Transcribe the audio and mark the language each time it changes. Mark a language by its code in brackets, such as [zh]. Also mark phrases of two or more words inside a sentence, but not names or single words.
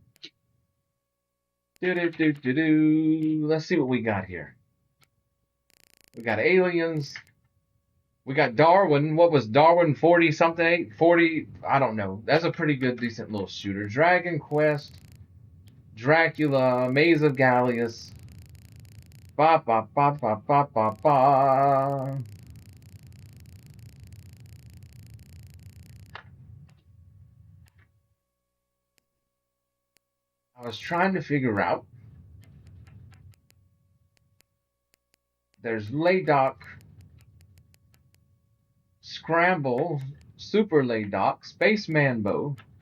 [en] Let's see what we got here. We got Aliens. We got Darwin. What was Darwin 40 something? 40, I don't know. That's a pretty good, decent little shooter. Dragon Quest, Dracula, Maze of Gallius. Ba ba ba ba ba ba ba. I was trying to figure out. There's Laydock, Scramble, Super Laydock, Space Manbo.